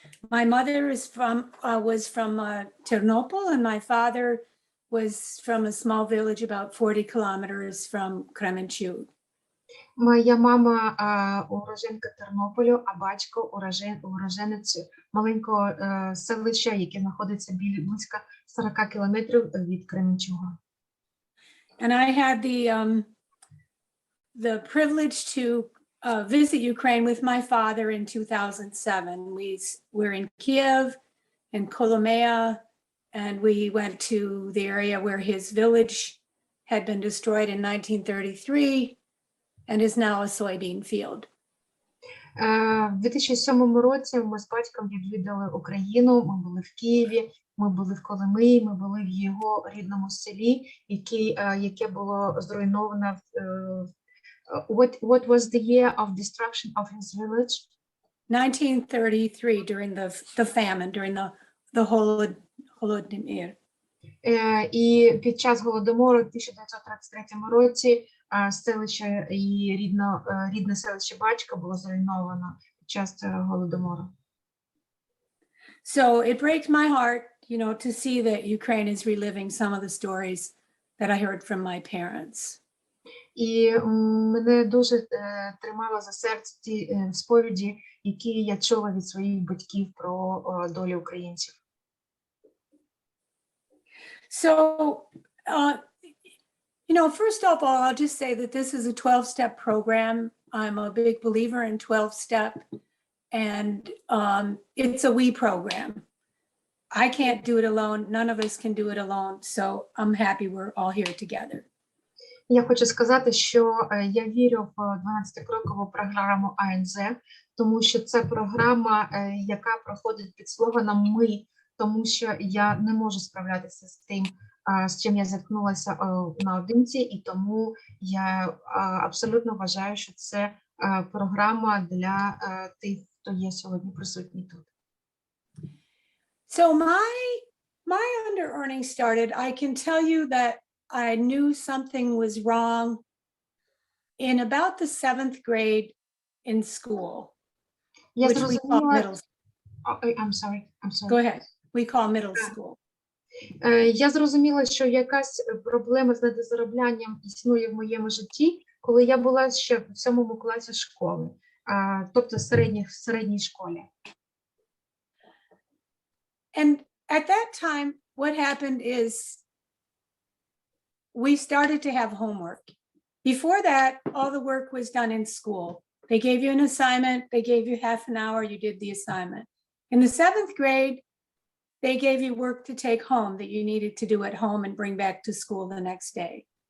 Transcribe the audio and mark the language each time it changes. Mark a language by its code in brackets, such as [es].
[en] My mother was from Ternopil, and my father was from a small village about 40 kilometers from Kremenchuk. [uk] Моя мама уроженка Тернополю, а батько уроженець маленького селища, яке знаходиться близько 40 кілометрів від Кременчуга. [en] And I had the privilege to visit Ukraine with my father in 2007. We were in Kiev and Kolomea, and we went to the area where his village had been destroyed in 1933 and is now a soybean field. [uk] В 2007 році ми з батьком відвідали Україну, ми були в Києві, ми були в Коломиї, ми були в його рідному селі, яке було зруйновано. [en] What was the year of destruction of his village? 1933, during the famine, during the Holodomor. [uk] І під час Голодомору в 1933 році селище і рідне селище батька було зруйновано під час Голодомору. [en] So it breaks my heart, to see that Ukraine is reliving some of the stories that I heard from my parents. [uk] І мене дуже тримало за серце ті сповіді, які я чула від своїх батьків про долю українців. [en] So, first of all, I'll just say that this is a 12-step program. I'm a big believer in 12-step, and it's a we program. I can't do it alone. None of us can do it alone. So I'm happy we're all here together. [uk] Я хочу сказати, що я вірю в 12-крокову програму АНЗ, тому що це програма, яка проходить під слоганом «Ми», тому що я не можу справлятися з тим, з чим я зіткнулася наодинці, і тому я абсолютно вважаю, що це програма для тих, хто є сьогодні присутній тут. [en] So my under-earning started, I can tell you that I knew something was wrong in about the 7th grade in school, which we call middle school. I'm sorry. Go ahead. We call middle school. [uk] Я зрозуміла, що якась проблема з недозароблянням існує в моєму житті, коли я була ще в 7 класі школи, тобто в середній школі. [en] And at that time, what happened is we started to have homework. Before that, all the work was done in school. They gave you an assignment, they gave you half an hour, you did the assignment. In the 7th grade, they gave you work to take home that you needed to do at home and bring back to school the next day.